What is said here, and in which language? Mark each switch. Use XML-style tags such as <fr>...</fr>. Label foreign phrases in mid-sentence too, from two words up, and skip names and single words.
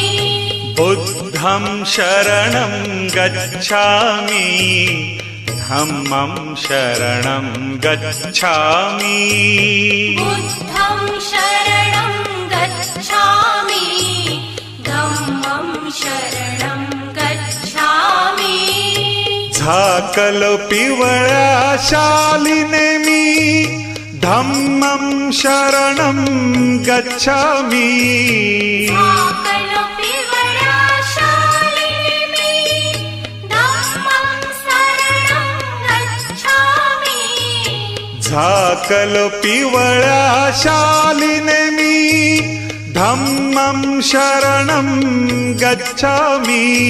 <pi>बुद्धं शरणं गच्छामि धम्मं शरणं गच्छामि बुद्धं शरणं गच्छामि धम्मं शरणं गच्छामि</pi> <mr>झाकलो पिवळ्या शालिने मी</mr> <pi>धम्मं शरणं गच्छामि</pi> <mr>झाकलो पिवळ्या शालिने मी</mr> <pi>धम्मं शरणं गच्छामि</pi>